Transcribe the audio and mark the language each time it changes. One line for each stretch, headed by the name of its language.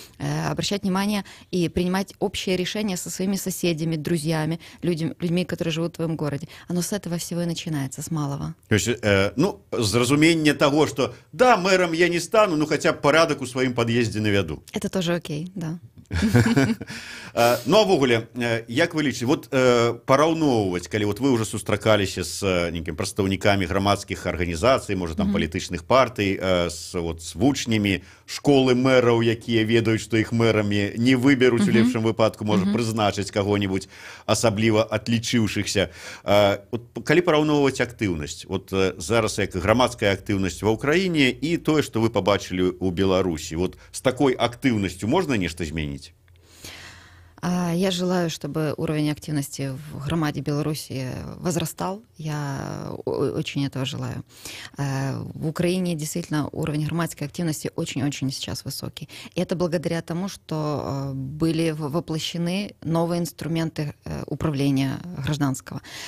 Russian: Обращать внимание и принимать общие решения со своими соседями, друзьями, людьми, которые живут в твоем городе. Оно с этого всего и начинается, с малого. То есть, зразумение того, что да, мэром я не стану, но хотя бы порядок у своим подъезде наведу. Это тоже окей, да.
Belarusian: Ну, а ввогуле, як вы лічыце, вот параўноўваць, калі вот вы ўжо сустракаліся з нейкімі прадстаўнікамі грамадскіх арганізацый, можа, там палітычных партый, з вучнямі школы мэраў, якія ведаюць, што іх мэрамі не выберуць, у лепшым выпадку, можа, прызначыць каго-нибудь асабліва атлічыўшыхся. Калі параўноўваць актыўнасць, вот зараз як грамадская актыўнасць ва ўкраіне і тое, што вы пабачылі ў Беларусі, вот з такой актыўнасцю можна нешта зменіць?
Russian: Я желаю, чтобы уровень активности в громаде Беларуси возрастал. Я очень этого желаю. В Украине действительно уровень громадской активности очень-очень сейчас высокий. И это благодаря тому, что были воплощены новые инструменты управления гражданского.